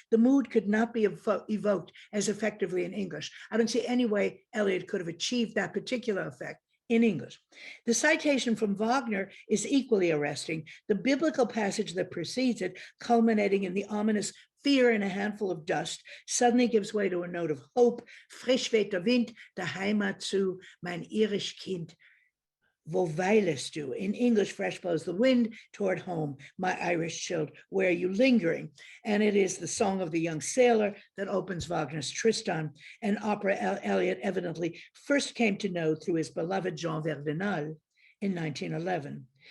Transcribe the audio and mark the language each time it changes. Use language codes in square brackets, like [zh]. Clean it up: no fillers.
[en] The mood could not be evoked as effectively in English. I don't see any way Eliot could have achieved that particular effect in English. The citation from Wagner is equally arresting. The biblical passage that precedes it, culminating in the ominous fear in a handful of dust, suddenly gives way to a note of hope. [de] Frisch weht der Wind, der Heimat zu, mein irisch Kind. Wo weilest du? [en] In English, fresh blows the wind toward home, my Irish child, where are you lingering? And it is the song of the young sailor that opens Wagner's Tristan, an opera Eliot evidently first came to know through his beloved Jean Verdenal in 1911.